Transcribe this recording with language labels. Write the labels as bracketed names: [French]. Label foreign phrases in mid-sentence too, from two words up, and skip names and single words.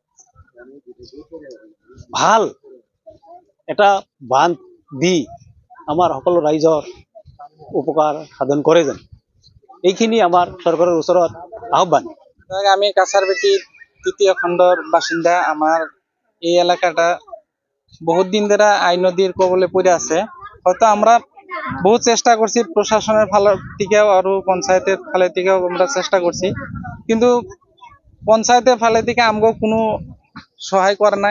[Assamese] ভাল এটা বান্ধ দি আমাৰ সকলো ৰাইজৰ উপকাৰ সাধন কৰে যেন, এইখিনি আমাৰ চৰকাৰৰ ওচৰত আহ্বান। [Bangla] আমি কাছারেপেটি তৃতীয় খণ্ডর বাসিন্দা। আমার এই এলাকাটা বহুত দিন ধরে আই নদীর কবলে পড়ে আছে। হয়তো আমরা বহুত চেষ্টা করছি প্রশাসনের ফালের থেকেও আর পঞ্চায়েতের ফালে থেকেও আমরা চেষ্টা করছি, কিন্তু পঞ্চায়েতের ফালে থেকে আমগো কোনো সহায় করে নাই।